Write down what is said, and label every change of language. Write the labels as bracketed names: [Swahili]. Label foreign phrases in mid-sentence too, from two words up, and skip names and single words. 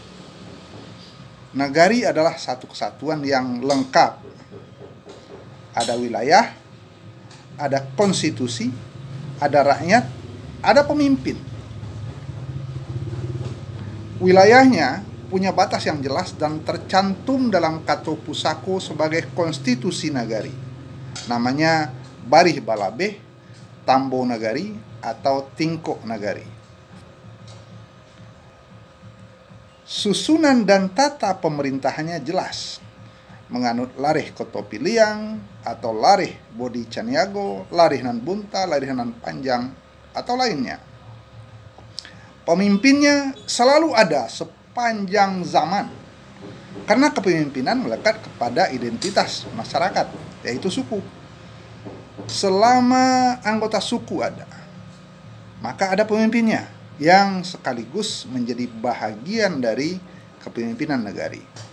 [Indonesian] Nagari adalah satu kesatuan yang lengkap. Ada wilayah, ada konstitusi, ada rakyat, ada pemimpin. Wilayahnya punya batas yang jelas dan tercantum dalam Kato Pusako sebagai konstitusi nagari. Namanya Barih Balabeh, Tambo Nagari, atau Tingko Nagari. Susunan dan tata pemerintahannya jelas, menganut lareh Kotopiliang atau lareh Bodi Caniago, lareh Nan Bunta, lareh Nan Panjang, atau lainnya. Pemimpinnya selalu ada sepanjang zaman, karena kepemimpinan melekat kepada identitas masyarakat, yaitu suku. Selama anggota suku ada, maka ada pemimpinnya yang sekaligus menjadi bahagian dari kepemimpinan nagari.